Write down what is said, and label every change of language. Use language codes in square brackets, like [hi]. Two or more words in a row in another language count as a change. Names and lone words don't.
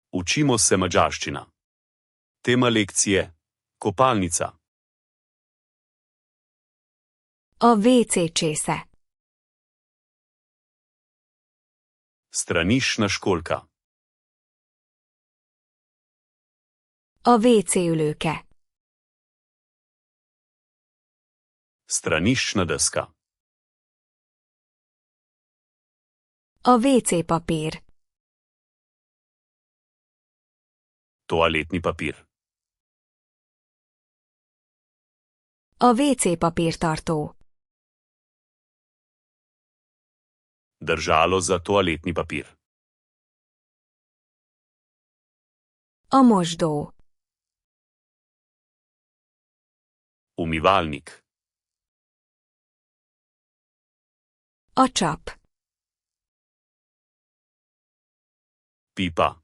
[sl] Učimo se madžarščina. Tema lekcije: kopalnica. [hu] A WC csésze. [sl] Straniščna školjka. [hu] A WC ülőke. [sl] Straniščna deska. [hu] A WC papír. [sl] Toaletni papír. [hu] A WC papírtartó. [sl] Držalo za toaletni papír. [hu] A mosdó. [sl] Umivalnik. [hu] A csap. [sl] Pipa.